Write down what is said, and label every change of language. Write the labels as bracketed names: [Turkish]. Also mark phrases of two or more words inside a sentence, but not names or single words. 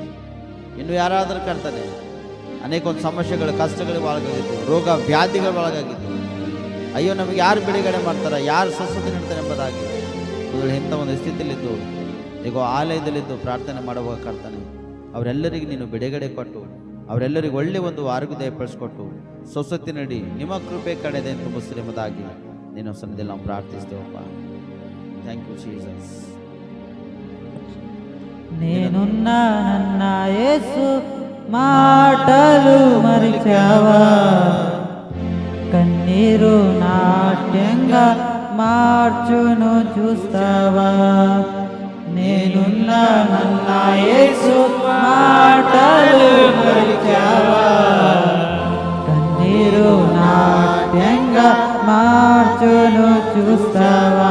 [Kannada] ಇನ್ನು ಯಾರಾದರೂ ಕರ್ತನೆ ಅನೇಕ ಒಂದು ಸಮಸ್ಯೆಗಳು, ಕಷ್ಟಗಳು ಒಳಗಾಗಿದ್ದು, ರೋಗ ವ್ಯಾಧಿಗಳ ಒಳಗಾಗಿದ್ದು, ಅಯ್ಯೋ ನಮಗೆ ಯಾರು ಬಿಡುಗಡೆ ಮಾಡ್ತಾರೆ, ಯಾರು ಸ್ವಸ್ಥತೆ ನೀಡ್ತಾರೆ ಎಂಬುದಾಗಿ ಇಂಥ ಒಂದು ಸ್ಥಿತಿಯಲ್ಲಿದ್ದು ಈಗ ಆಲಯದಲ್ಲಿದ್ದು ಪ್ರಾರ್ಥನೆ ಮಾಡುವಾಗ ಕರ್ತನೆ ಅವರೆಲ್ಲರಿಗೂ ನೀನು ಬಿಡುಗಡೆ ಕೊಟ್ಟು, ಅವರೆಲ್ಲರಿಗೂ ಒಳ್ಳೆ ಒಂದು ಆರೋಗ್ಯ ದಯಪಡಿಸ್ಕೊಟ್ಟು ಸ್ವಸ್ಥತೆ ನೀಡಿ ನಿಮ್ಮ ಕೃಪೆ ಕಡೆದೆ ತುಂಬಿಸ್ರಿ ಎಂಬುದಾಗಿ ನೀನು ಸನ್ನಿಧಿಯಲ್ಲಿ ನಾವು ಪ್ರಾರ್ಥಿಸ್ತೇವಪ್ಪ. [English] thank you Jesus. [Telugu] నేను నన్న యేసు మాటలు మరిచావా, కన్నీరు నాట్యంగా మార్చును చూస్తావా. నేనున్నా నన్న యేసు మాటలు మరిచావా, కన్నీరు నాట్యంగా మార్చును చూస్తావా.